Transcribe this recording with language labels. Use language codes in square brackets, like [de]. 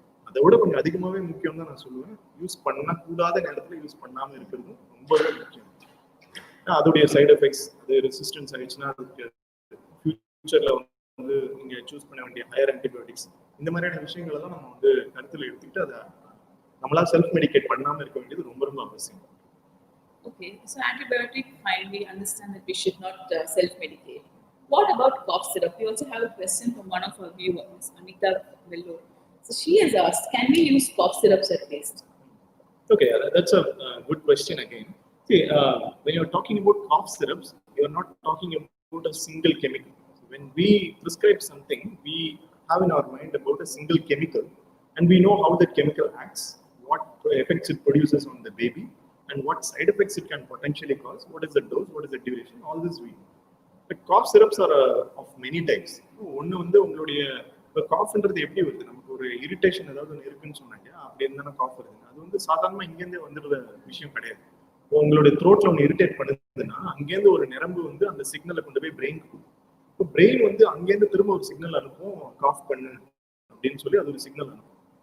[ta] அதை விட கொஞ்சம் அதிகமாகவே முக்கியம் தான் நான் சொல்லுவேன். யூஸ் பண்ணக்கூடாத நேரத்தில் யூஸ் பண்ணாமல் இருக்கிறது ரொம்பவே முக்கியம். அதோடைய சைடு எஃபெக்ட்ஸ், அது ரெசிஸ்டன்ஸ் ஆயிடுச்சுன்னா அதுக்கு ஃபியூச்சரில் வந்து நீங்கள் சூஸ் பண்ண வேண்டிய ஹையர் ஆன்டிபயோட்டிக்ஸ், இந்த மாதிரியான விஷயங்கள் எல்லாம் நம்ம வந்து கருத்தில் எடுத்துக்கிட்டு அதை நம்மளா செல்ஃப் மெடிகேட் பண்ணாமல் இருக்க வேண்டியது ரொம்ப ரொம்ப அவசியம். [en] Okay, so antibiotic, fine, we understand that we should not self-medicate. What about cough syrup? We also have a question from one of our viewers, Anita Vello. So she has asked, can we use cough syrups at least? Okay, that's a good question again. See, when you're talking about cough syrups, you're not talking about a single chemical. When we prescribe something, we have in our mind about a single chemical, and we know how that chemical acts, what effects it produces on the baby, and what side effects it can potentially cause, what is the dose, what is the duration, all this we know. But cough syrups are of many types. [ta] ஒன்று வந்து உங்களுடைய இப்போ காஃப்ன்றது எப்படி வருது, நமக்கு ஒரு irritation ஏதாவது ஒன்று இருக்குன்னு சொன்னாங்க, அப்படி இருந்தாலும் காஃப் வருதுங்க. அது வந்து சாதாரணமாக இங்கேருந்தே வந்துடுற விஷயம் கிடையாது. உங்களுடைய த்ரோட்ல ஒன்று இரிட்டேட் பண்ணுதுன்னா அங்கேருந்து ஒரு நரம்பு வந்து அந்த சிக்னலை கொண்டு போய் பிரெயின் கொடுக்கும். இப்போ பிரெயின் வந்து அங்கேருந்து திரும்ப ஒரு சிக்னல் அனுப்பும், காஃப் பண்ணு அப்படின்னு சொல்லி அது ஒரு சிக்னல் அனுப்பும்.